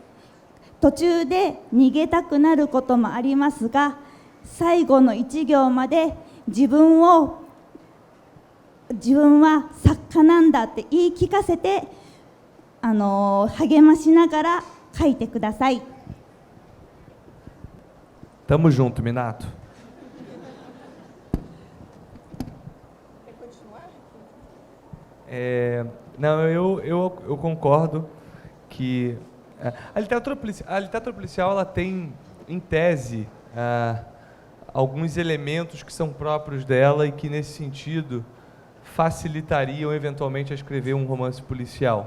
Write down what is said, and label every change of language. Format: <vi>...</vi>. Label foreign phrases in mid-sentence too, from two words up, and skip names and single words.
<ja>途中で逃げたくなることもありますが、最後の1行まで自分は作家なんだって言い聞かせて、励ましながら書いてください。</ja> <pt>Tamo junto, Minato. Não, eu concordo que a literatura policial ela tem, em tese, alguns elementos que são próprios dela e que, nesse sentido, facilitariam, eventualmente, a escrever um romance policial.</pt>